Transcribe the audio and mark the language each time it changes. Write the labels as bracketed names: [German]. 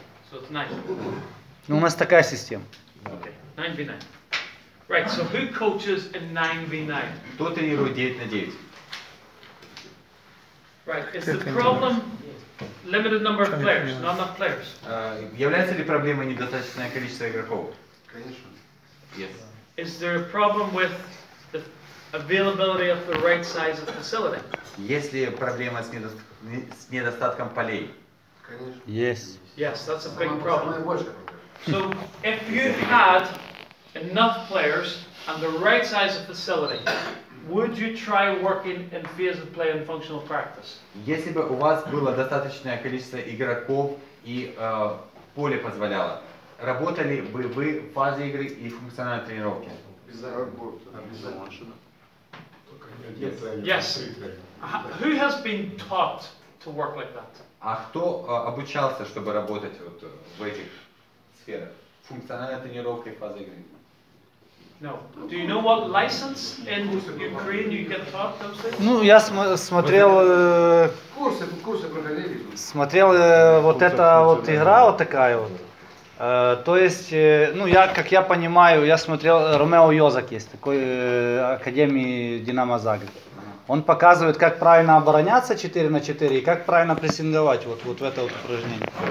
[English] So it's 9. [Russian] Ну, у нас такая система. [English] Okay, 9v9. Right, so who coaches in 9v9? [Russian] Кто тренирует 9 на 9? [English] Right, is the problem limited number of players, not enough players? [Russian] Является ли проблемой недостаточное количество игроков? Конечно. [English] Yes. Is there a problem with the availability of the right size of facility? [Russian] Есть ли проблема с недостатком полей? Конечно. Есть. [English] Yes, that's a big problem. [Russian] Самое большее. [English] So if you had enough players and the right size of facility, would you try working in phase of play and functional practice? [Russian] Если бы у вас было достаточное количество игроков и поле позволяло, работали бы вы в фазе игры и функциональной тренировки? Обязательно. [English] Yes. Who has been taught to work like that? [Russian] А кто обучался, чтобы работать вот в этих сферах? Функциональная тренировка и фаза игры. [English] No. Do you know what license in Ukraine you get taught those things? [Russian] Ну, я смотрел, Курсы проходили. смотрел вот эта вот игра вот такая вот. То есть, ну, как я понимаю, я смотрел, Ромео Йозак есть, такой Академии Динамо Загреб. Он показывает, как правильно обороняться 4 на 4 и как правильно прессинговать вот в это вот упражнение.